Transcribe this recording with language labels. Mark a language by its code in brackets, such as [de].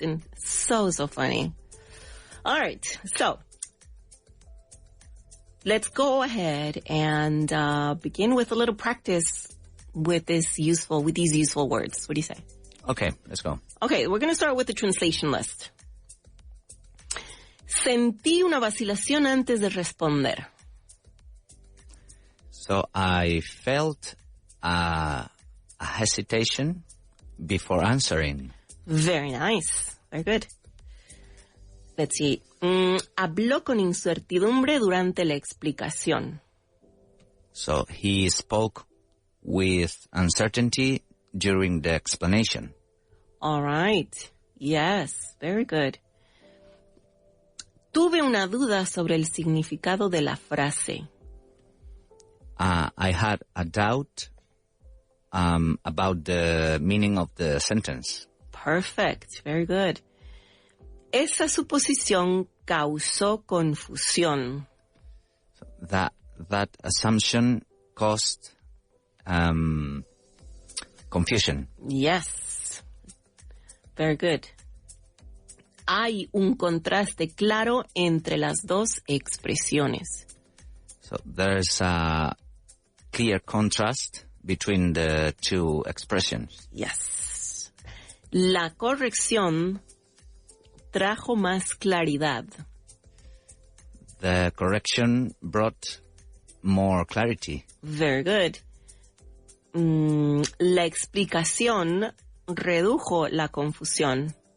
[en] And so funny. All right. So let's go ahead and begin with a little practice with these useful words. What do you say? Okay, let's go. Okay, we're going to start with the translation list. [es] Sentí una vacilación antes de responder. [en] So I felt a hesitation before answering. Very nice. Very good. Let's see. [es] Habló con incertidumbre durante la explicación. [en] So he spoke with uncertainty during the explanation. All right. Yes, very good. [es] Tuve una duda sobre el significado de la frase. [en] I had a doubt about the meaning of the sentence. Perfect. Very good. [es] Esa suposición causó confusión. [en] That assumption caused confusion. Yes. Very good. [es] Hay un contraste claro entre las dos expresiones. [en] So there's a clear contrast between the two expressions. Yes. [es] La corrección trajo más claridad. [en] The correction brought more clarity. Very good. [es] La explicación redujo la confusión.